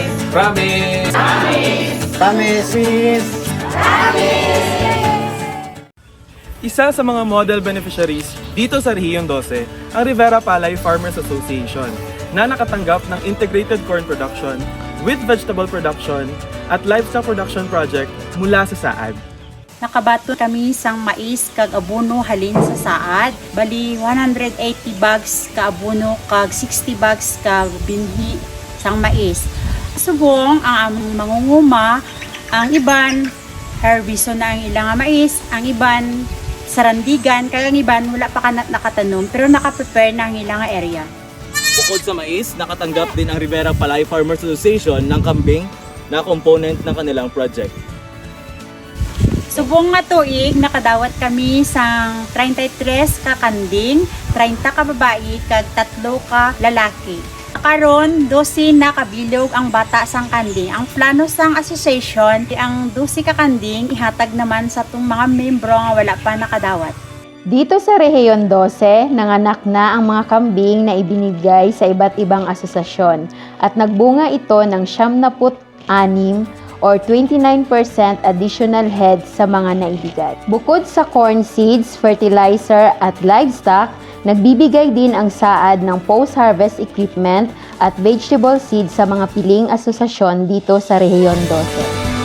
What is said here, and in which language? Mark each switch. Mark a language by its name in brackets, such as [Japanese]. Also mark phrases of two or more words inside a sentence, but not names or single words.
[Filipino] Promise! Promise! Isa sa mga [English] model beneficiaries [Filipino] dito sa Rehiyon 12 ang Rivera Palay Farmers Association na nakatanggap ng [English] integrated corn production with vegetable production [Filipino] at [English] livestock production project [Filipino] mula sa SAAD. [Hiligaynon] Nakabato kami sang mais kag abono halin sa saad. Bali 180 bags ka abono kag 60 bags ka binhi sang mais. Subong ang among mangunguma, ang iban harveston na ang ilang mais, ang iban sarandigan, kag ang iban wala pa ka nakatanom pero naka-prepare na ang ilang area. [Filipino] Bukod sa mais, nakatanggap din ang Rivera Palay Farmers Association ng kambing na component ng kanilang project. [Hiligaynon] Subong nga tuig, nakadawat kami sang 33 ka kanding, 30 ka babae, kag 3 ka lalaki. Karon 12 na kabilog ang bata sang kanding. Ang plano sang association, ang 12 ka kanding ihatag naman sa tung mga membro nga wala pa nakadawat. [Filipino] Dito sa Rehiyon 12, nanganak na ang mga kambing na ibinigay sa iba't ibang asosasyon at nagbunga ito ng 76 or 29% [English] additional heads [Filipino] sa mga naibigat. Bukod sa [English] corn seeds, [Filipino] fertilizer at livestock, nagbibigay din ang SAAD ng [English] post-harvest equipment [Filipino] at [English] vegetable seeds [Filipino] sa mga piling asosasyon dito sa Rehiyon 12.